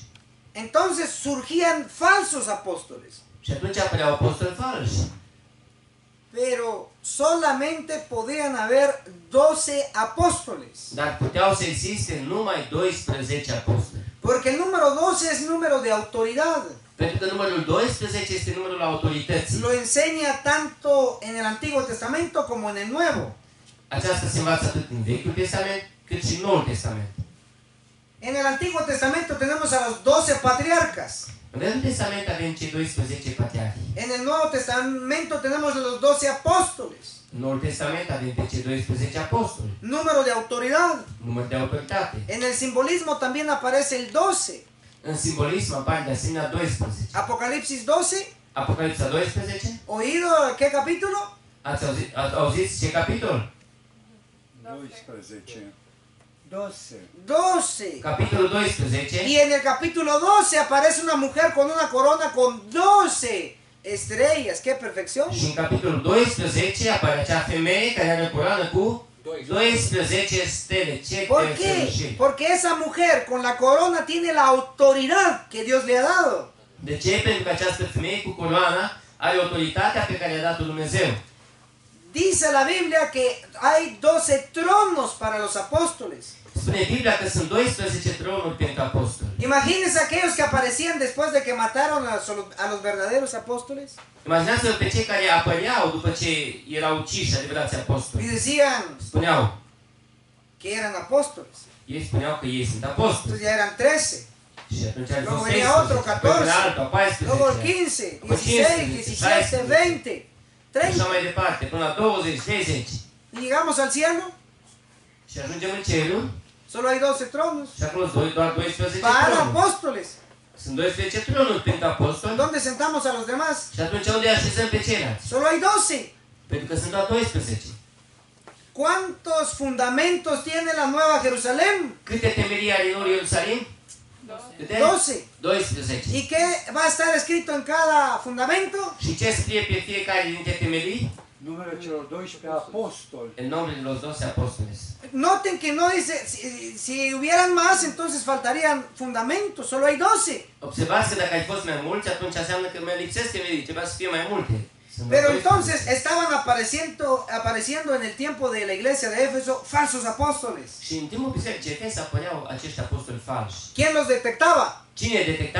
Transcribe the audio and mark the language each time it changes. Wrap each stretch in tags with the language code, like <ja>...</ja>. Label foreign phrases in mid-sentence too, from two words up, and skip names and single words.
<es>Entonces surgían falsos apóstoles.</es> <ro>Și atunci apăreau apostoli falși.</ro> <es>Pero solamente podían haber 12 apóstoles.</es> <ro>Dar puteau să existe numai 12 apostoli.</ro> <es>Porque el número 12 es número de autoridad.</es> <ro>Pentru că numărul 12 este numărul autorității.</ro> <es>Lo enseña tanto en el Antiguo Testamento como en el Nuevo.</es> <ro>Aceasta se învață atât în Vechiul Testament cât și în Noul Testament.</ro> <es>En el Antiguo Testamento tenemos a los 12 patriarcas.</es> <ro>În Vechiul Testament avem cei 12 patriarhi.</ro> <es>En el Nuevo Testamento tenemos a los 12 apóstoles.</es> <ro>În Noul Testament avem pe cei 12 apostoli.</ro> <es>Número de autoridad.</es> <ro>Număr de autoritate.</ro> <es>En el simbolismo también aparece el 12.</es> <ro>În simbolism apare de asemenea 12.</ro> <es>Apocalipsis 12.</es> <ro>Apocalipsa 12.</ro> <es>¿Oído qué capítulo?</es> <ro>Ați auzit ce capitol? 12. 12. 12. Capitolul 12.</ro> <es>Y en el capítulo 12 aparece una mujer con una corona con 12 estrellas. ¡Qué perfección!</es> <ro>Și în capitolul 12 apare acea femeie care are o coroană cu 12 stele. Ce</ro> <es>¿Por qué?</es> <ro>fericire!</ro> <es>Porque esa mujer con la corona tiene la autoridad que Dios le ha dado.</es> <ro>De ce? Pentru că această femeie cu coroana are autoritatea pe care i-a dat-o Dumnezeu.</ro> <es>Dice la Biblia que hay 12 tronos para los apóstoles.</es> <ro>Spune Biblia că sunt 12 tronuri pentru apostoli.</ro> <es>Imagínense aquellos que aparecían después de que mataron a los verdaderos apóstoles.</es> <ro>Imaginați-vă pe cei care apăreau după ce erau uciși adevărați</ro> <es>Y</es> <ro>apostoli.</ro> <es>decían</es> <ro>Spuneau,</ro> <es>que eran apóstoles.</es> <ro>ei spuneau că ei sunt apostoli.</ro> <es>Entonces ya eran 13.</es> <ro>Și atunci ar fi</ro> <es>Luego 16, venía otro,</es> <ro>apoi 14. venea altul, 14,</ro> <es>Luego el 15, Pues 16, 15, 17, 20,</es> <ro>și așa 30. mai departe, până la 20, 30.</ro> <es>Y llegamos al cielo.</es> <ro>Și ajungem în cerul</ro> <es>Solo hay 12 tronos</es> <ro>și acolo sunt doar 12</ro> <es>para</es> <ro>tronuri.</ro> <es>apóstoles.</es> <ro>Sunt 12 tronuri pentru apostoli</ro> <es>¿Dónde sentamos a los demás?</es> <ro>și atunci unde așezăm pe ceilalți?</ro> <es>Solo hay 12.</es> <ro>Pentru că sunt doar 12.</ro> <es>¿Cuántos fundamentos tiene la Nueva Jerusalén?</es> <ro>Câte temelii are noul Ierusalim? Câte? 12. 12.</ro> <es>¿Y qué va a estar escrito en cada fundamento?</es> <ro>Și ce scrie pe fiecare dintre temelii? Numele celor 12 apostoli.</ro> <es>El nombre de los 12 apóstoles. Noten que no dice, si hubieran más, entonces faltarían fundamentos, solo hay 12.</es> <ro>Observați că dacă ai fost mai mulți, atunci înseamnă că mai lipsesc temelii, trebuia să fie mai multe. Sunt</ro> <es>Pero 12. entonces estaban apareciendo en el tiempo de la iglesia de Éfeso falsos apóstoles.</es> <ro>Și în timpul bisericii Efes apăreau acești apostoli falși.</ro> <es>¿Quién los detectaba?</es> <ro>Cine detecta?</ro>